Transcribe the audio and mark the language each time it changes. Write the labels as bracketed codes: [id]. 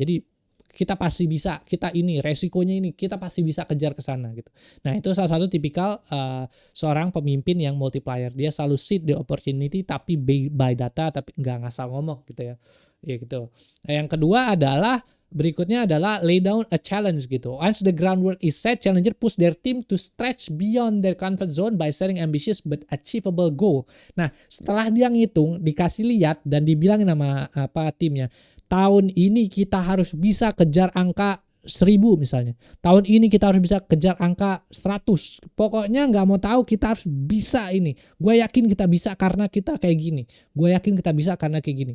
[id] Jadi kita pasti bisa, kita ini resikonya ini, kita pasti bisa kejar ke sana gitu. Nah, itu salah satu tipikal seorang pemimpin yang multiplier. Dia selalu seed the opportunity tapi by data, tapi nggak ngasal ngomong gitu ya. Ya gitu. Nah, yang kedua adalah berikutnya adalah lay down a challenge gitu. [en] Once the groundwork is set, challenger push their team to stretch beyond their comfort zone by setting ambitious but achievable goal. [id] Nah, setelah dia ngitung, dikasih lihat dan dibilangin sama timnya, tahun ini kita harus bisa kejar angka 1000 misalnya. Tahun ini kita harus bisa kejar angka 100. Pokoknya nggak mau tahu, kita harus bisa ini. Gue yakin kita bisa karena kita kayak gini. Gue yakin kita bisa karena kayak gini.